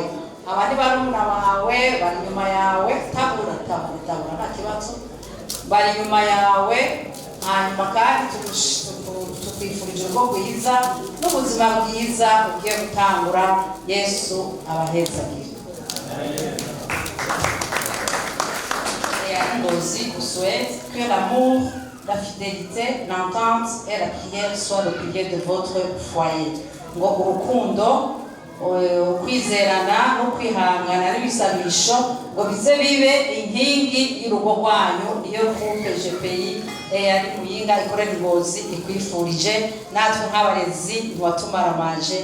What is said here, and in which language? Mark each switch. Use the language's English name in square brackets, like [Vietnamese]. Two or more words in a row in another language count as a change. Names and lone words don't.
[Rundi] Abandi barumuna bawe bari nyuma yawe, tabura nta kibazo, bari nyuma yawe. Hanyuma kandi tukwifurije urugo rwiza n'ubuzima bwiza ugiye gutangura. Yesu abahezagire. [French] Ngozi souhaite que l'amour, la fidélité, l'entente et la prière soient le pilier de votre foyer. [Rundi] Ngo urukundo, kwizerana no kwihangana n'ibisabisho ngo bize bibe inkingi y'urugo rwanyu. Iyo groupe GPI yari Muyinga ikorera Ingozi ikwifurije, natwe nk'abarezi ntiwatumaramaje.